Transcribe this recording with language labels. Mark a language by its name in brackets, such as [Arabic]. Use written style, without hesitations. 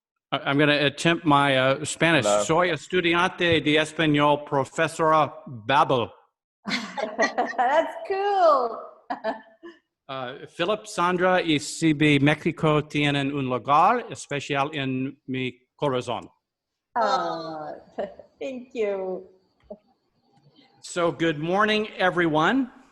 [English] I'm going to attempt my Spanish. Hello. [Spanish] Soy estudiante de español, profesora Babel. [English] That's cool. [Spanish] Philip, Sandra y CB México tienen un lugar especial en mi corazón. [English] Oh, thank you. So, good morning, everyone.